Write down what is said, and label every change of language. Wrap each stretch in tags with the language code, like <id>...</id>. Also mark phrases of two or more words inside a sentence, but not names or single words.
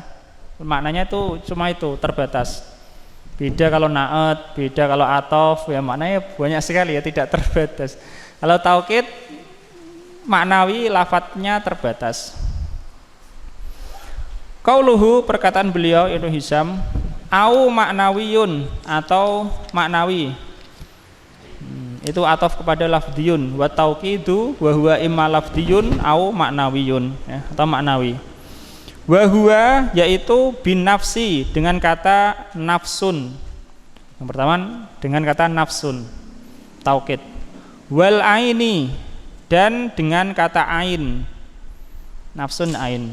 <id>Maknanya itu cuma itu, terbatas. Beda kalau na'at, beda kalau atof, ya, maknanya banyak sekali, ya, tidak terbatas. Kalau taukid maknawi lafadznya terbatas. Qauluhu, perkataan beliau Ibnu Hisham,</id> <ar>أو معنوي,</ar> <id>atau maknawi. Itu atof kepada</id> <ar>لفظي، والتوكيد وهو إما لفظي أو معنوي, ya,</ar> <id>atau maknawi.</id> <ar>وهو</ar> <id>yaitu</id> <ar>بالنفس,</ar> <id>dengan kata nafsun. Yang pertama dengan kata nafsun, taukid. Wal aini, dan dengan kata ain.</id> <ar>نفس عين.</ar>